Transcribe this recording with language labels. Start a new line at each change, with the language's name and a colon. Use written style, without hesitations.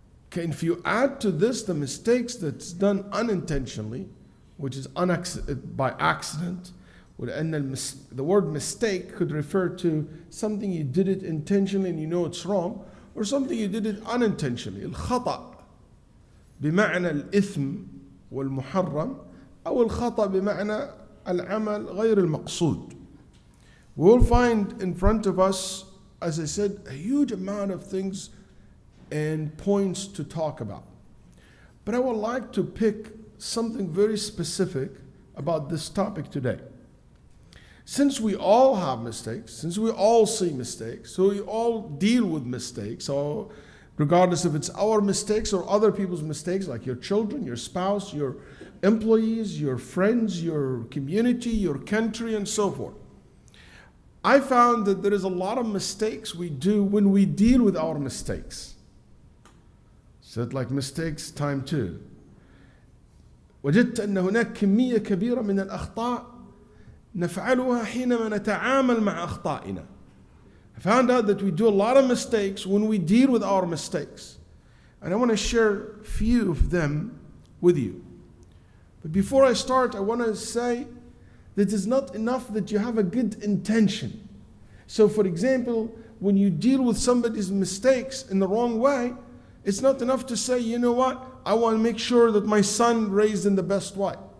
English: Okay, if you add to this the mistakes that's done unintentionally, which is by accident, the word mistake could refer to something you did it intentionally and you know it's wrong, or something you did it unintentionally.
Arabic: الخطأ بمعنى الإثم والمحرم أو الخطأ بمعنى العمل غير المقصود.
English: We will find in front of us, as I said, a huge amount of things and points to talk about. But I would like to pick something very specific about this topic today. Since we all have mistakes, since we all see mistakes, so we all deal with mistakes, so regardless if it's our mistakes or other people's mistakes, like your children, your spouse, your employees, your friends, your community, your country, and so forth. I found that there is a lot of mistakes we do when we deal with our mistakes. So it's like mistakes time two.
Arabic: وجدت أن هناك كمية كبيرة من الأخطاء نفعلها حينما نتعامل مع أخطائنا.
English: I found out that we do a lot of mistakes when we deal with our mistakes. And I want to share a few of them with you. But before I start, I want to say that it's not enough that you have a good intention. So for example, when you deal with somebody's mistakes in the wrong way, it's not enough to say, you know what, I want to make sure that my son raised in the best way.